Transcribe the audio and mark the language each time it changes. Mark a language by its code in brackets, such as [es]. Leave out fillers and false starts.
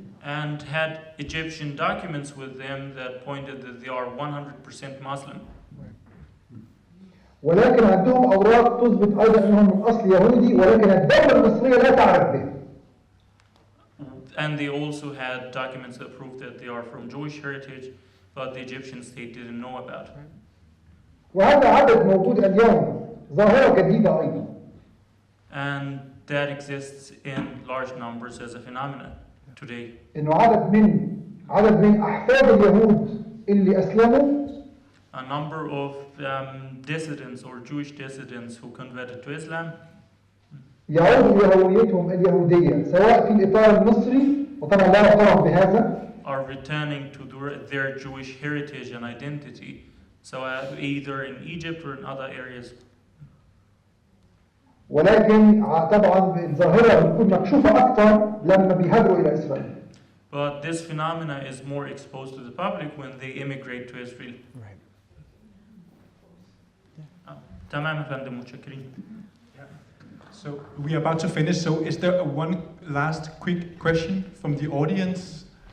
[en] And had Egyptian documents with them that pointed that they are 100% Muslim. [ar] ولكن عندهم أوراق تثبت أيضا أنهم من أصل يهودي ولكن الدولة المصرية لا تعرف به. [en] And they also had documents that proved that they are from Jewish heritage, but the Egyptian state didn't know about. [ar] وهذا عدد موجود اليوم ظاهرة جديدة أيضا. [en] And that exists in large numbers as a phenomenon today. [ar] إنه عدد من أحفاد اليهود اللي أسلموا. [en] A number of dissidents or Jewish dissidents who converted to Islam. [ar] يعودوا إلى هويتهم اليهودية سواء في الإطار المصري وطبعا لا يعترف بهذا. [en] Are returning to their Jewish heritage and identity, so either in Egypt or in other areas. [ar] ولكن طبعا الظاهرة بتكون مكشوفة أكثر لما بيهاجروا إلى إسرائيل. [en] But this phenomena is more exposed to the public when they immigrate to Israel. Right. [ar] تمام يا فندم متشكرين. [en] So we are about to finish. So is there one last quick question from the audience?